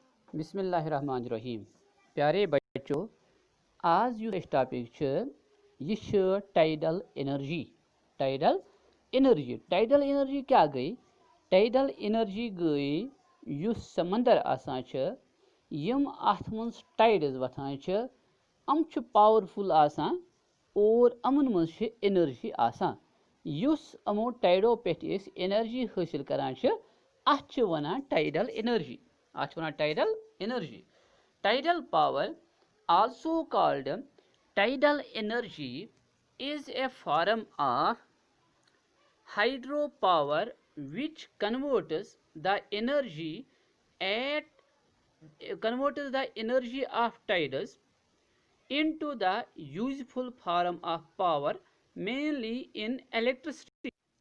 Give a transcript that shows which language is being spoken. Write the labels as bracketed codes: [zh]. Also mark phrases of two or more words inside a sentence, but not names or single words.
[ks] बिस्मिल्लाहिर्रहमानिर्रहीम। प्यारे बच्चों, आज यह टॉपिक यह [en] tidal energy. tidal energy [ks] क्या गई? [en] tidal energy [ks] गई युस समंदर आसान यम अथ मज टाइड्स वथान यम पावरफुल आसान और अमन मज एनर्जी आसान युस अमो टाइडो पे एनर्जी हासिल करान अथ वनान [en] tidal energy. Tidal power, also called tidal energy, is a form of hydropower which at converts the energy of tides into the useful form of power, mainly in electricity.